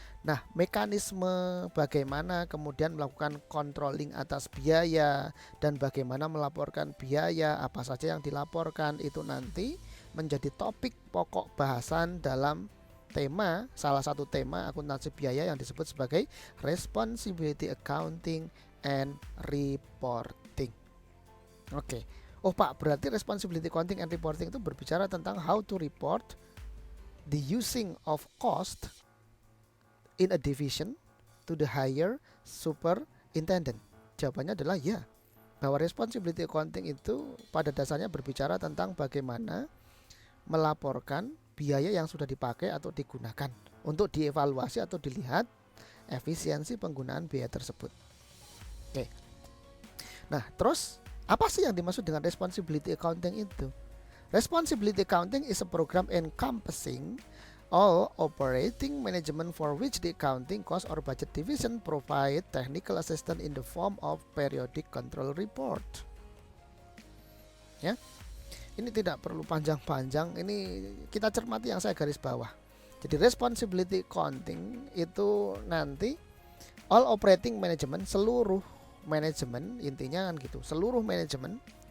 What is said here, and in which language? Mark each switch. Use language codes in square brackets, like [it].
[id] Nah, mekanisme bagaimana kemudian melakukan controlling atas biaya dan bagaimana melaporkan biaya, apa saja yang dilaporkan itu nanti menjadi topik pokok bahasan dalam tema, salah satu tema akuntansi biaya yang disebut sebagai responsibility accounting and reporting. Oke. Oh Pak, berarti [en] responsibility accounting and reporting [id] itu berbicara tentang [en] how to report the using of cost in a division to the higher superintendent. [id] Jawabannya adalah ya. Bahwa responsibility accounting itu pada dasarnya berbicara tentang bagaimana melaporkan biaya yang sudah dipakai atau digunakan untuk dievaluasi atau dilihat efisiensi penggunaan biaya tersebut. Oke. Nah, terus apa sih yang dimaksud dengan responsibility accounting itu? [en] Responsibility accounting is a program encompassing all operating management for which the accounting cost or budget division provide technical assistance in the form of periodic control report. [id] Ya, ini tidak perlu panjang-panjang. Ini kita cermati yang saya garis bawah. Jadi responsibility accounting itu nanti [en] all operating management, [id] seluruh manajemen, intinya kan gitu, seluruh manajemen